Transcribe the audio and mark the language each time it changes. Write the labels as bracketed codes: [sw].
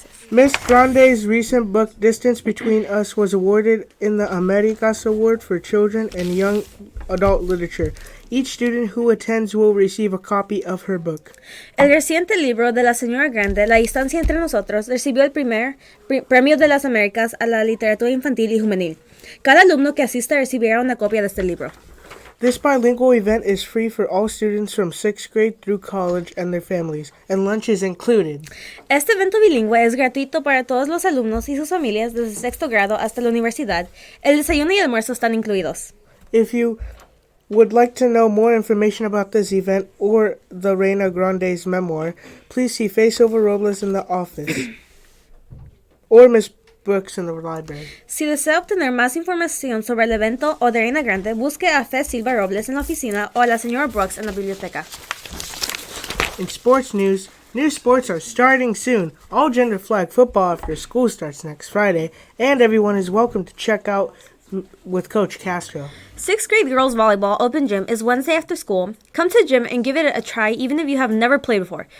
[en] Miss Grande's recent book, Distance Between Us, was awarded in the Americas Award for Children and Young Adult Literature. Each student who attends will receive a copy of her book. [es] El reciente libro de la señora Grande, La distancia entre nosotros, recibió el primer premio de las Américas a la literatura infantil y juvenil. Cada alumno que asista recibirá una copia de este libro. [en] This bilingual event is free for all students from 6th grade through college and their families, and lunch is included. [es] Este evento bilingüe es gratuito para todos los alumnos y sus familias desde sexto grado hasta la universidad. El desayuno y el almuerzo están incluidos. [en] If you would like to know more information about this event or the Reina Grande's memoir, please see Faye Silva Robles in the office or Miss Brooks in the library. [es] Si desea obtener más información sobre el evento o de Reina Grande, busque a Fe Silva Robles en la oficina o a la señora Brooks en la biblioteca. [en] In sports news, new sports are starting soon. All gender flag football after school starts next Friday, and everyone is welcome to check out with Coach Castro. 6th grade girls volleyball open gym is Wednesday after school. Come to the gym and give it a try even if you have never played before.